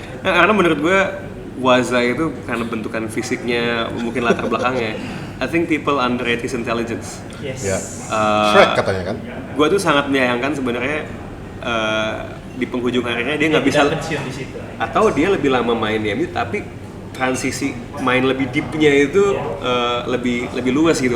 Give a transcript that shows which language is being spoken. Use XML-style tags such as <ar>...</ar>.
<id>Karena menurut gue Waza itu karena bentukan fisiknya, mungkin latar belakangnya.</id> <en>I think people underrate his intelligence. Yes.</en> <id>Yeah. Shrek katanya kan. Gua tuh sangat menyayangkan sebenarnya di penghujung karirnya dia nggak bisa pensiun di situ. Atau dia lebih lama main di MU tapi transisi main lebih deepnya itu lebih luas gitu.</id>